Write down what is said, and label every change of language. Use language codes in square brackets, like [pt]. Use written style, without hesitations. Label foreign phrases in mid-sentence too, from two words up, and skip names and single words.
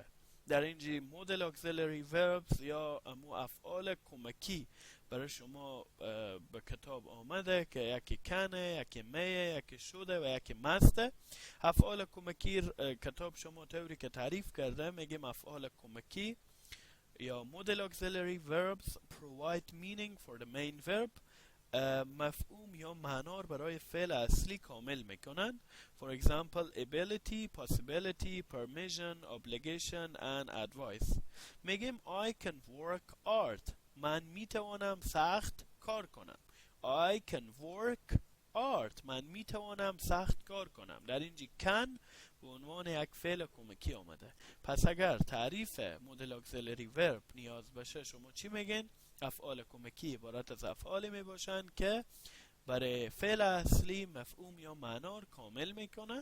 [fa] در اینجا [en] modal auxiliary verbs [fa] یا امو افعال کمکی برای شما به کتاب آمده که یکی کنه، یکی میه، یکی شده و یکی مسته. افعال کمکی کتاب شما طوری که تعریف کرده میگیم افعال کمکی یا مدل [en] auxiliary verbs provide meaning for the main verb [fa] مفهوم یا معنا برای فعل اصلی کامل میکنن. [en] For example ability, possibility, permission, obligation and advice. [fa] میگیم [en] I can work hard [fa] من میتوانم سخت کار کنم. [en] I can work hard [fa] من میتوانم سخت کار کنم. در اینجا can به عنوان یک فعل کمکی آمده. پس اگر تعریف مدل [en] auxiliary verb [fa] نیاز باشه شما چی میگین؟ افعال کمکی عبارت از افعالی می باشن که برای فعل اصلی مفهوم یا معنا کامل میکنن.